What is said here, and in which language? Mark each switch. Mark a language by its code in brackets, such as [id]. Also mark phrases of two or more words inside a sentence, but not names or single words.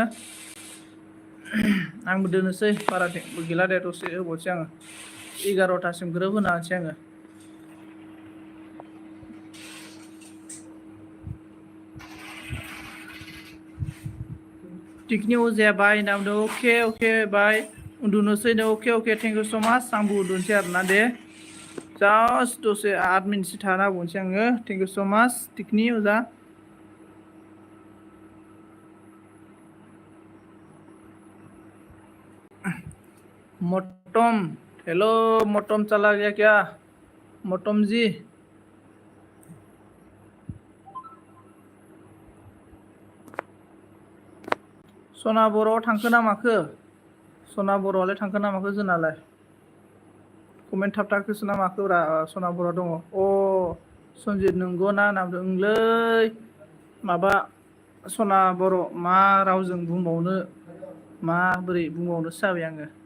[brx] आंबो दोननोसै बारा गैला दे दसे होबावसै आङो 11थासिम ग्रोब होना होनोसै आङो टिकिनि अजाया बाय होनना बुंदों अके बाय उन्दुनोसै नो अके [en] thank you so much [brx] आंबो उन्दुनोसै आरोना दे जास्ट दसे 8 मिनिटसो थाना होबावनोसै आङो [en] thank you so much [brx] टिकिनि अजा [hi] मोटम हेलो मोटम चला गया क्या मोटम जी सना बर' [brx] थांखो ना माखो सना बर'आलाय थांखो ना माखो जोंनालाय कमेन्ट थाबथाखोसो ना माखो सना बर' दङ सनजित नंगौ ना नामदों ओंलै माबा सना बर' मा रावजों बुंबावनो माबोरै बुंबावनोसो जाबाय आङो